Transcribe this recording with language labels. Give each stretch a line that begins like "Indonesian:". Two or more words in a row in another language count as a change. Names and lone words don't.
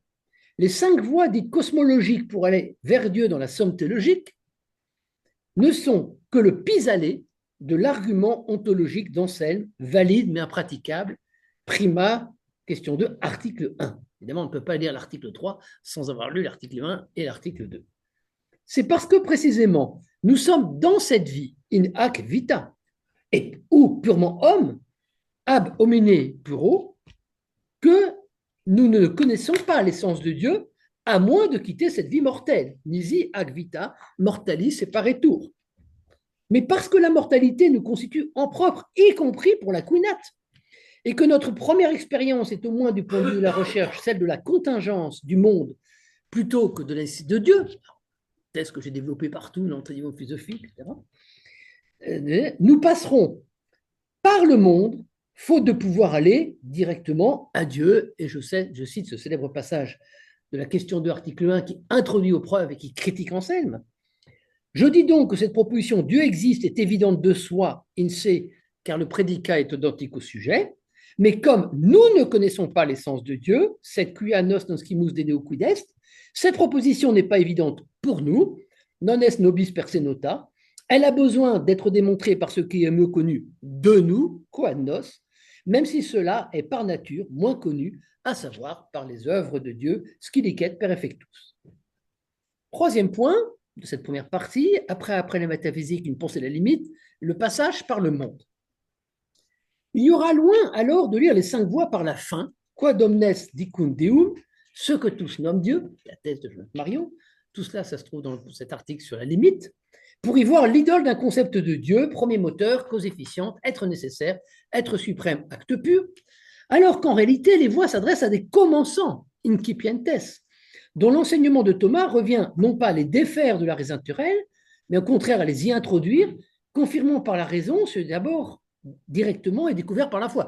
French: Les 5 voies dites cosmologiques pour aller vers Dieu dans la somme théologique ne sont que le pis-aller de l'argument ontologique d'Anselme, valide mais impraticable, prima, question 2, article 1. Évidemment, on ne peut pas lire l'article 3 sans avoir lu l'article 1 et l'article 2. C'est parce que précisément, nous sommes dans cette vie,
Latin: in hac vita, et,
French: ou purement homme,
Latin: ab homine puro,
French: que nous ne connaissons pas l'essence de Dieu, à moins de quitter cette vie mortelle.
Latin: Nisi hac vita, mortalis separatur.
French: Mais parce que la mortalité nous constitue en propre, y compris pour la quinate, et que notre première expérience est au moins du point de vue de la recherche, celle de la contingence du monde, plutôt que de l'essai de Dieu, thèse que j'ai développée partout dans le niveau philosophique, etc., nous passerons par le monde, faute de pouvoir aller directement à Dieu. Et je cite ce célèbre passage de la question 2, article 1, qui introduit aux preuves et qui critique Anselme. Je dis donc que cette proposition Dieu existe est évidente de soi,
Latin: in se,
French: car le prédicat est identique au sujet, mais comme nous ne connaissons pas l'essence de Dieu, cette
Latin: quia nos non scimus dedeo quid est,
French: cette proposition n'est pas évidente pour nous,
Latin: non est nobis per se nota,
French: elle a besoin d'être démontrée par ce qui est mieux connu de nous,
Latin: quod nos,
French: même si cela est par nature moins connu, à savoir par les œuvres de Dieu,
Latin: scilicet per effectus.
French: Troisième point de cette première partie, après la métaphysique, une pensée à la limite, le passage par le monde. Il y aura loin alors de lire les 5 voies par la fin,
Latin: quod omnes dicunt Deum,
French: ce que tous nomment Dieu, la thèse de Jonathan Marion, tout cela, ça se trouve dans cet article sur la limite, pour y voir l'idole d'un concept de Dieu, premier moteur, cause efficiente, être nécessaire, être suprême, acte pur, alors qu'en réalité, les voies s'adressent à des commençants, incipientes, dont l'enseignement de Thomas revient non pas à les défaire de la raison naturelle, mais au contraire à les y introduire, confirmant par la raison ce d'abord directement et découvert par la foi.